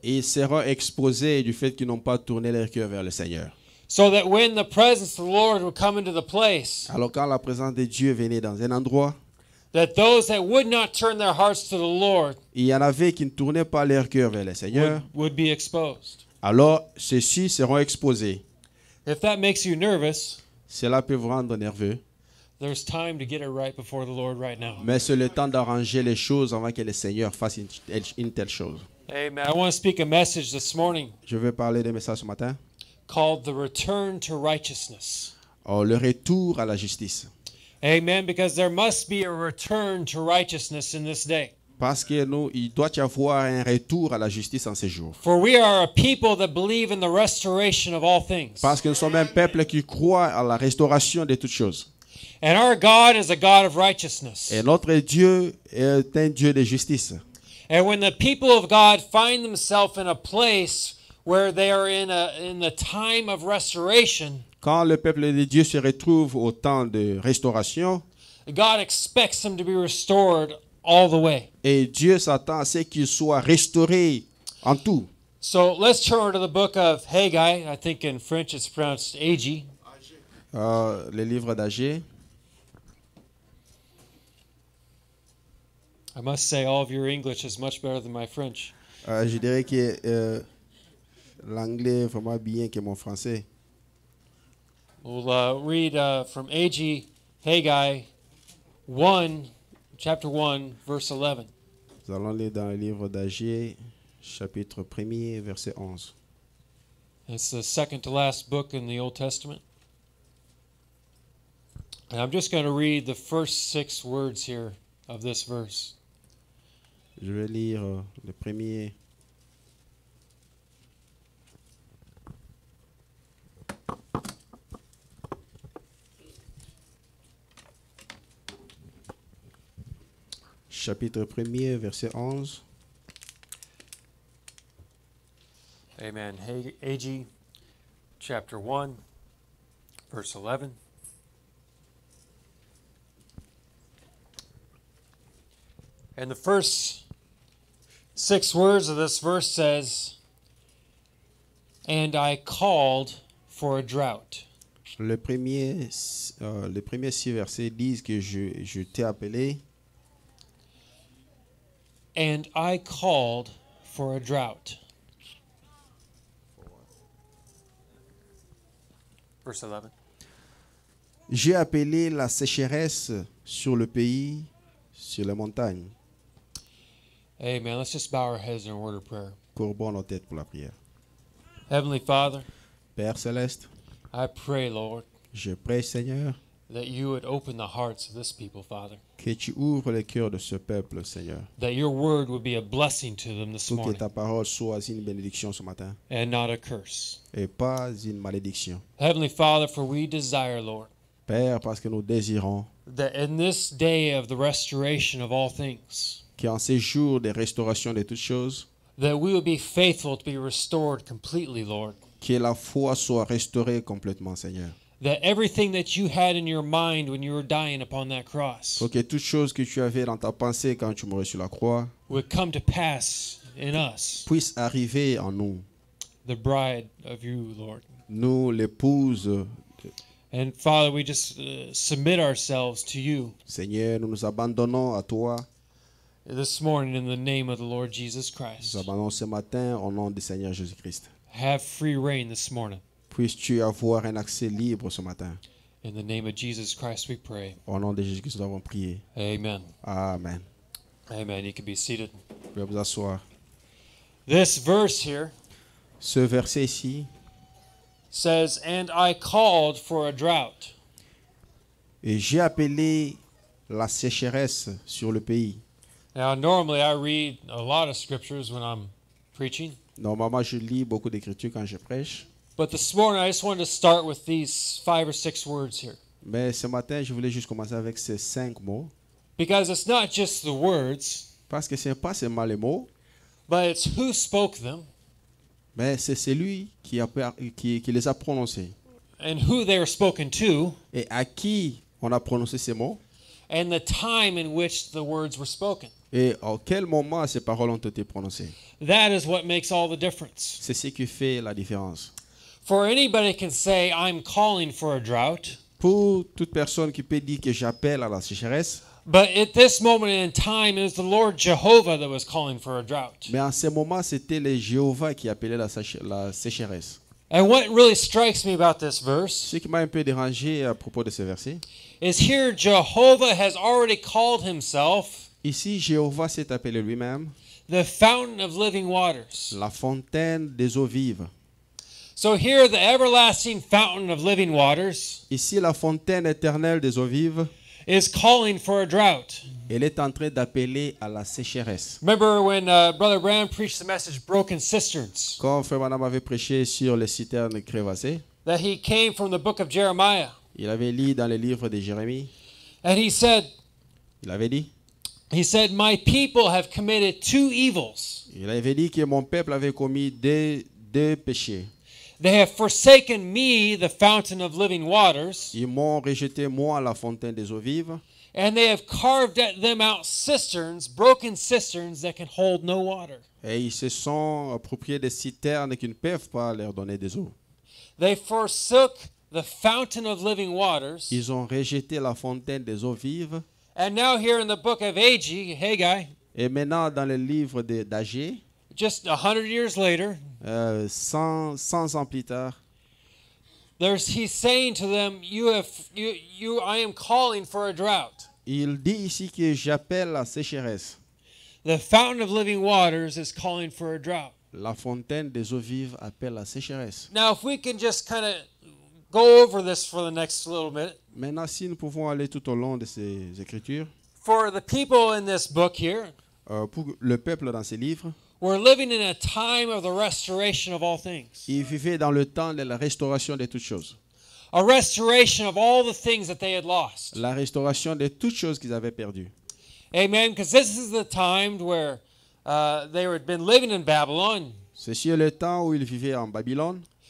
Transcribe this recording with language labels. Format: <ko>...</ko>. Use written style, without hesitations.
<fr>et ils seront exposés du fait qu'ils n'ont pas tourné leur cœur vers le Seigneur.</fr> <en>So that when the presence of the Lord would come into the place,</en> <fr>Alors quand la présence de Dieu venait dans un endroit,</fr> <en>that those that would not turn their hearts to the Lord</en> <fr>il y en avait qui ne tournaient pas leur cœur vers le Seigneur,</fr> <en>would be exposed.</en> <fr>alors ceux-ci seront exposés.</fr> <en>If that makes you nervous,</en> <fr>cela peut vous rendre nerveux.</fr> <en>there's time to get it right before the Lord right now.</en> <fr>Mais c'est le temps d'arranger les choses avant que le Seigneur fasse une telle chose.</fr> <en>Amen. I want to speak a message this morning</en> <fr>Je veux parler d'un message ce matin.</fr> <en>called The Return to Righteousness.</en> <fr>Oh, le retour à la justice.</fr> <en>Amen. Because there must be a return to righteousness in this day.</en> <fr>Parce que il doit y avoir un retour à la justice en ces jours.</fr> <en>For we are a people that believe in the restoration of all things.</en> <fr>Parce que nous sommes un peuple qui croit à la restauration de toutes choses.</fr> <en>And our God is a God of righteousness.</en> <fr>Et notre Dieu est un Dieu de justice.</fr> <en>And when the people of God find themselves in a place where they are in the time of restoration,</en> <fr>Quand le peuple de Dieu se retrouve au temps de restauration,</fr> <en>God expects them to be restored all the way.</en> <fr>et Dieu s'attend à ce qu'il soit restauré en tout.</fr> <en>So let's turn to the book of Haggai. I think in French it's pronounced Agi.</en> <fr>Le livre d'Agé.</fr> <en>I must say all of your English is much better than my French.</en> <fr>Je dirais que l'anglais est vraiment bien que mon français.</fr> <en>We'll read from Agi, Haggai 1, chapter 1, verse 11.</en> <fr>Nous allons lire dans le livre d'Agé, chapitre 1er, verset 11.</fr> <en>It's the second to last book in the Old Testament. And I'm just going to read the first 6 words here of this verse.</en> <fr>Je vais lire le premier. Chapitre 1er, verset 11.</fr> <en>Amen. Agi, chapter 1, verse 11. And the first 6 words of this verse says, "And I called for a drought."</en> <fr>Les premiers 6 versets disent que je t'ai appelé</fr> <en>And I called for a drought. Verse 11.</en> <fr>J'ai appelé la sécheresse sur le pays, sur les montagnes.</fr> <en>Amen. Let's just bow our heads in a word of prayer.</en> <fr>Courbons nos têtes pour la prière.</fr> <en>Heavenly Father,</en> <fr>Père céleste,</fr> <en>I pray, Lord,</en> <fr>je prie, Seigneur,</fr> <en>that you would open the hearts of this people, Father.</en> <fr>que tu ouvres le cœur de ce peuple, Seigneur,</fr> <en>That your word would be a blessing to them this</en> <fr>pour que</fr> <en>morning</en> <fr>ta parole soit une bénédiction ce matin</fr> <en>and not a curse.</en> <fr>et pas une malédiction.</fr> <en>Heavenly Father, for we desire, Lord,</en> <fr>Père, parce que nous désirons</fr> <en>that in this day of the restoration of all things,</en> <fr>qu'en ces jours de restauration de toutes choses,</fr> <en>that we would be faithful to be restored completely, Lord.</en> <fr>que la foi soit restaurée complètement, Seigneur.</fr> <en>That everything that you had in your mind when you were dying upon that cross</en> <fr>Pour que toutes choses que tu avais dans ta pensée quand tu mourrais sur la croix</fr> <en>would come to pass in us,</en> <fr>puissent arriver en nous.</fr> <en>the bride of you, Lord.</en> <fr>Nous, l'épouse,</fr> <en>And Father, we just submit ourselves to you</en> <fr>Seigneur, nous nous abandonnons à toi.</fr> <en>this morning in the name of the Lord Jesus</en> <fr>Nous</fr> <en>Christ.</en> <fr>nous abandonnons ce matin au nom du Seigneur Jésus-Christ.</fr> <en>Have free reign this morning.</en> <fr>Puisses-tu avoir un accès libre ce matin.</fr> <en>In the name of Jesus Christ we pray.</en> <fr>Au nom de Jésus-Christ, nous avons prié.</fr> <en>Amen. Amen. Amen. You can be seated.</en> <fr>Vous pouvez vous asseoir.</fr> <en>This verse here</en> <fr>Ce verset ici,</fr> <en>says, "And I called for a drought."</en> <fr>et j'ai appelé la sécheresse sur le pays.</fr> <en>Now, normally I read a lot of scriptures when I'm preaching,</en> <fr>Normalement, je lis beaucoup d'écritures quand je prêche.</fr> <en>but this morning I just wanted to start with these 5 or 6 words here.</en> <fr>Mais ce matin, je voulais juste commencer avec ces 5 mots.</fr> <en>Because it's not just the words,</en> <fr>Parce que ce n'est pas seulement les mots,</fr> <en>but it's who spoke them</en> <fr>mais c'est celui qui les a prononcés.</fr> <en>and who they were spoken to</en> <fr>Et à qui on a prononcé ces mots</fr> <en>and the time in which the words were spoken.</en> <fr>et à quel moment ces paroles ont été prononcées.</fr> <en>That is what makes all the difference.</en> <fr>C'est ce qui fait la différence.</fr> <en>For anybody can say, "I'm calling for a drought,"</en> <fr>Pour toute personne qui peut dire que j'appelle à la sécheresse,</fr> <en>but at this moment in time, it was the Lord Jehovah that was calling for a drought.</en> <fr>mais en ce moment, c'était le Jéhovah qui appelait la sécheresse.</fr> <en>And what really strikes me about this verse</en> <fr>Ce qui m'a un peu dérangé à propos de ce verset,</fr> <en>is here Jehovah has already called himself</en> <fr>ici Jéhovah s'est appelé lui-même</fr> <en>the fountain of living waters.</en> <fr>la fontaine des eaux vives.</fr> <en>So here the everlasting fountain of living waters</en> <fr>Ici, la fontaine éternelle des eaux vives,</fr> <en>is calling for a drought.</en> <fr>elle est en train d'appeler à la sécheresse.</fr> <en>Remember when Brother Branham preached the message Broken Cisterns,</en> <fr>Quand Frère Branham avait prêché sur les citernes crévassées,</fr> <en>that he came from the book of Jeremiah.</en> <fr>il avait lu dans le livre de Jérémie,</fr> <en>And he said,</en> <fr>il avait dit,</fr> <en>my people have committed two evils.</en> <fr>il avait dit que mon peuple avait commis deux péchés.</fr> <en>They have forsaken me, the fountain of living waters,</en> <fr>Ils m'ont rejeté, moi, la fontaine des eaux vives,</fr> <en>and they have carved at them out cisterns, broken cisterns that can hold no water.</en> <fr>et ils se sont appropriés des citernes qui ne peuvent pas leur donner des eaux.</fr> <en>They forsook the fountain of living waters.</en> <fr>Ils ont rejeté la fontaine des eaux vives.</fr> <en>And now here in the book of Haggai,</en> <fr>Et maintenant, dans le livre d'Agé,</fr> <en>just 100 years later,</en> <fr>100 ans plus tard,</fr> <en>he's saying to them, I am calling for a drought.</en> <fr>il dit ici que j'appelle la sécheresse.</fr> <en>The fountain of living waters is calling for a drought.</en> <fr>La fontaine des eaux vives appelle la sécheresse.</fr> <en>Now, if we can just kind of go over this for the next little bit.</en> <fr>Maintenant, si nous pouvons aller tout au long de ces écritures,</fr> <en>For the people in this book here,</en> <fr>pour le peuple dans ces livres,</fr> <en>we're living in a time of the restoration of all things.</en> <fr>ils vivaient dans le temps de la restauration de toutes choses.</fr> <en>A restoration of all the things that they had lost.</en> <fr>La restauration de toutes choses qu'ils avaient perdues.</fr> <en>Amen. Because this is the time where they had been living in Babylon.</en> <fr>Ceci est le temps où ils vivaient en Babylone.</fr>